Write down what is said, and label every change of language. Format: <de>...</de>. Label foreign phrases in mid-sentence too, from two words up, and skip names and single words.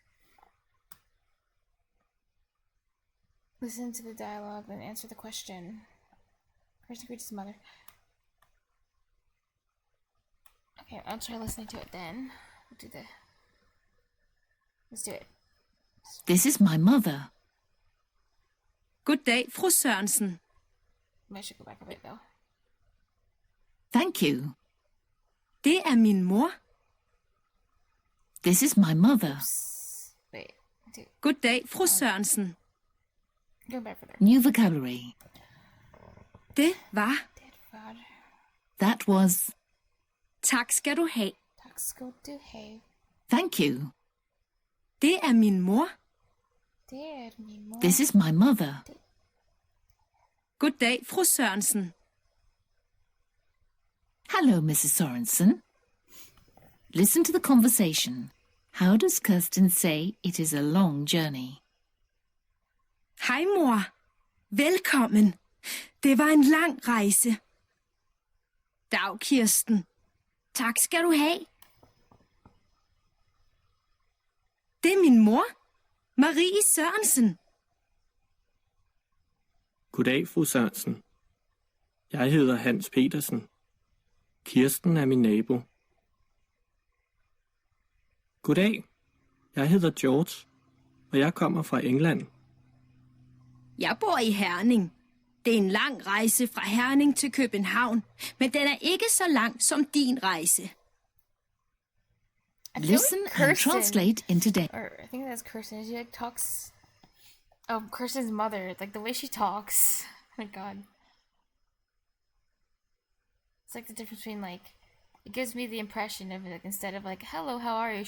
<en>Listen to the dialogue and answer the question. Person greets his mother. Okay, I'll try listening to it then. Let's do it. This is my mother.</en> <da>God dag, fru Sørensen.</da> <en>I should go back a bit though. Thank you.</en> <da>Det er min mor.</da> <en>This is my mother. Wait.</en> <da>Goddag, fru Sørensen.</da> <en>Go back for there. New vocabulary.</en> <da>Det var.</da> <en>That was.</en> <da>Tak skal du have. Tak skal du have.</da> <en>Thank you.</en> <da>Det er min mor. Det er min mor.</da> <en>This is my mother.</en> <da>Goddag, fru Sørensen.</da> <en>Hello, Mrs. Sorensen. Listen to the conversation. How does Kirsten say it is a long journey?</en> <da>Hej, mor. Velkommen. Det var en lang rejse. Dag, Kirsten. Tak skal du have. Det er min mor, Marie Sørensen. Goddag, fru Sørensen. Jeg hedder Hans Petersen. Kirsten er min nabo. Goddag, jeg hedder George, og jeg kommer fra England. Jeg bor i Herning. Det er en lang rejse fra Herning til København, men den er ikke så lang som din rejse.</da> <en>Listen and translate into day. Or I think that's Kirsten. She like talks. Oh, Kirsten's mother. Like the way she talks. Oh my god. It's like the difference between like. It gives me the impression of like instead of like hello, how are you?</en>